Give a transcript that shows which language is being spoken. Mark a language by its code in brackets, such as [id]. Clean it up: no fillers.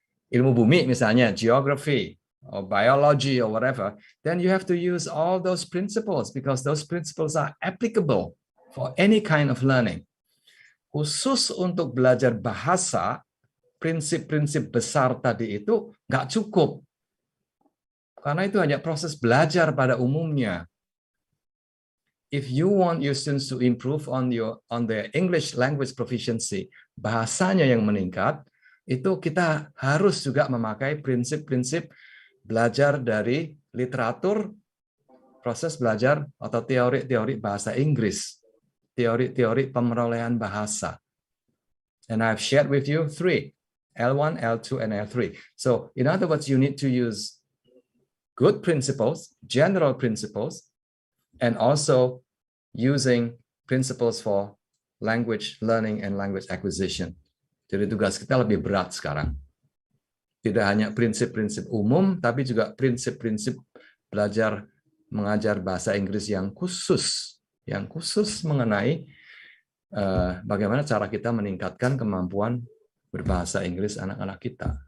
[id] Ilmu bumi misalnya, [en] geography or biology or whatever, then you have to use all those principles because those principles are applicable for any kind of learning. [id] Khusus untuk belajar bahasa, prinsip-prinsip besar tadi itu nggak cukup. Karena itu hanya proses belajar pada umumnya. [en] If you want your students to improve on their English language proficiency, [id] bahasanya yang meningkat, itu kita harus juga memakai prinsip-prinsip belajar dari literatur, proses belajar atau teori-teori bahasa Inggris, teori-teori pemerolehan bahasa. [en] And I've shared with you 3, L1, L2, and L3. So in other words, you need to use good principles, general principles, and also using principles for language learning and language acquisition. [id] Jadi tugas kita lebih berat sekarang. Tidak hanya prinsip-prinsip umum, tapi juga prinsip-prinsip belajar mengajar bahasa Inggris yang khusus mengenai bagaimana cara kita meningkatkan kemampuan berbahasa Inggris anak-anak kita.